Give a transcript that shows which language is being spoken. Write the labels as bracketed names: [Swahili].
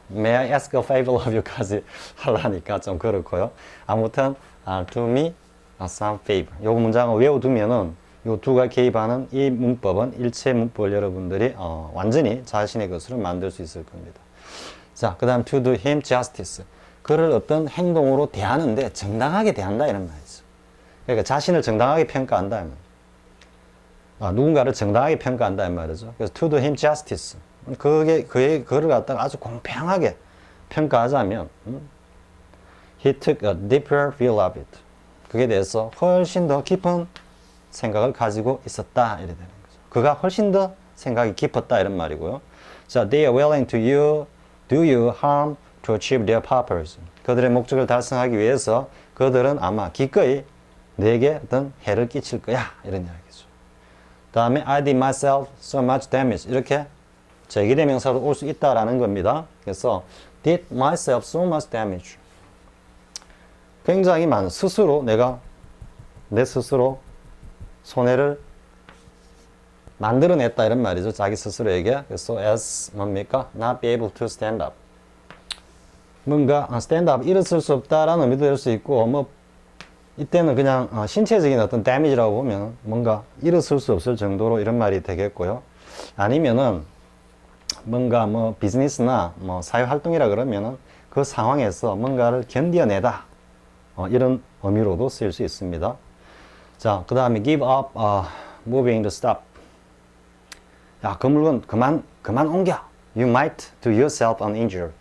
[English] May I ask a favor of you [Korean] 까지 하려니까 좀 그렇고요. 아무튼 [English] do me some favor. [Korean] 요 문장을 외워두면은 요 두가 개입하는 이 문법은 일체 문법을 여러분들이 완전히 자신의 것으로 만들 수 있을 겁니다. 자, 그 다음 [English] to do him justice. [Korean] 그를 어떤 행동으로 대하는데 정당하게 대한다 이런 말이죠. 그러니까 자신을 정당하게 평가한다. 누군가를 정당하게 평가한다 이 말이죠. 그래서 [English] to do him justice. [Korean] 그를 갖다가 아주 공평하게 평가하자면, [English] he took a deeper view of it. [Korean] 그에 대해서 훨씬 더 깊은 생각을 가지고 있었다. 이래 되는 거죠. 그가 훨씬 더 생각이 깊었다. 이런 말이고요. [English] 자, they are willing to do you harm to achieve their purpose. [Korean] 그들의 목적을 달성하기 위해서 그들은 아마 기꺼이 내게 어떤 해를 끼칠 거야. 이런 이야기죠. 다음에 [English] I did myself so much damage. [Korean] 이렇게 제기대명사도 올 수 있다라는 겁니다. 그래서 [English] did myself so much damage. [Korean] 굉장히 많은 스스로 내 스스로 손해를 만들어냈다 이런 말이죠. 자기 스스로에게. 그래서 [English] as [Korean] 뭡니까? [English] not be able to stand up. [Korean] 뭔가 [English] stand up [Korean] 일어설 수 없다라는 의미도 될 수 있고 뭐 이때는 그냥 신체적인 어떤 damage라고 보면 뭔가 일어설 수 없을 정도로 이런 말이 되겠고요. 아니면은 뭔가 뭐 비즈니스나 뭐 사회 활동이라 그러면은 그 상황에서 뭔가를 견뎌내다 이런 의미로도 쓰일 수 있습니다. 자, 그 다음에 [English] give up moving to stop. [Korean] 야, 그 물건 그만 옮겨. [English] You might do yourself an injury.